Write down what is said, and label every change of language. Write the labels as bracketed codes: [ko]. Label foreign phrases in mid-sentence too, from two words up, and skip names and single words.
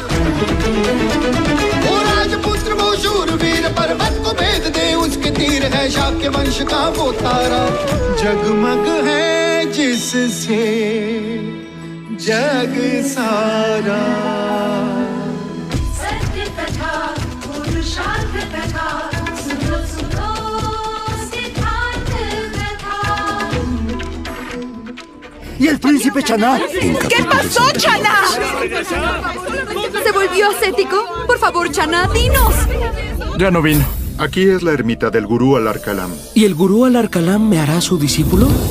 [hi] वो राजपुत्र वो शूरवीर, पर्वत को भेद दे उसके तीर, है शाक्य वंश का वो तारा, जगमग है जिससे जग सारा। सत्य कथा, पुरुषार्थ कथा, सुनो सुनो सिद्धार्थ कथा। [es] ¿Y el príncipe Chaná? ¿Qué pasó, Chaná? ¿Se volvió ascético? Por favor, Chaná, dinos. Ya no vino. Aquí es la ermita del gurú Al-Arkalam. ¿Y el gurú Al-Arkalam me hará su discípulo?